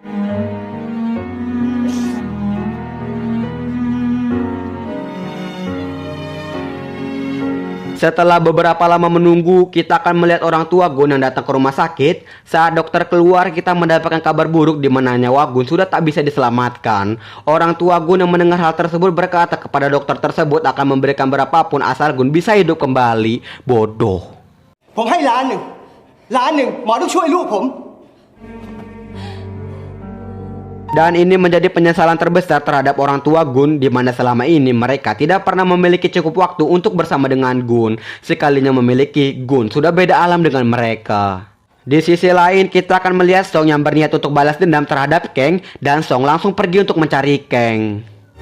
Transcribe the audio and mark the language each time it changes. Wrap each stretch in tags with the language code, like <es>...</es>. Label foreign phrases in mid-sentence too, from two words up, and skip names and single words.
<id>Setelah beberapa lama menunggu, kita akan melihat orang tua Gun yang datang ke rumah sakit. Saat dokter keluar, kita mendapatkan kabar buruk di mana nyawa Gun sudah tak bisa diselamatkan. Orang tua Gun yang mendengar hal tersebut berkata kepada dokter tersebut akan memberikan berapapun asal Gun bisa hidup kembali. Bodoh.</id> <th>ผมให้ล้านหนึ่งหมอต้องช่วยลูกผม</th> <id>Dan ini menjadi penyesalan terbesar terhadap orang tua Gun, di mana selama ini mereka tidak pernah memiliki cukup waktu untuk bersama dengan Gun. Sekalinya memiliki, Gun sudah beda alam dengan mereka. Di sisi lain, kita akan melihat Song yang berniat untuk balas dendam terhadap Kang, dan Song langsung pergi untuk mencari Kang.</id>